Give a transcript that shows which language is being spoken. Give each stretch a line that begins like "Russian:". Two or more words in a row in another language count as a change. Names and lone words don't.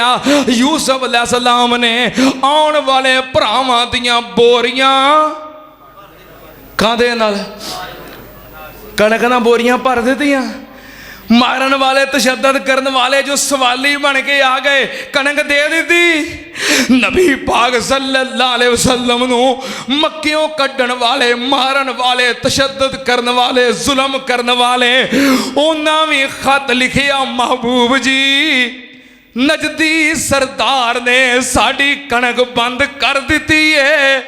Punjabi: یوسف علیہ السلام نے آنے والے بھراواں دیاں بوریاں کادے نال، کنک نال بوریاں بھر دتیاں. مارن والے تشدد کرنے والے جو سوالی بن کے آ گئے، کنک دے دی. نبی پاک
Arabic: صلى الله عليه وسلم
Punjabi: نوں مکیوں کڈن والے، مارن والے، تشدد کرنے والے، ظلم کرنے والے، انہاں بھی خط لکھیا، محبوب جی نجدی سردار نے ساڈی کنک بند کر دی ہے.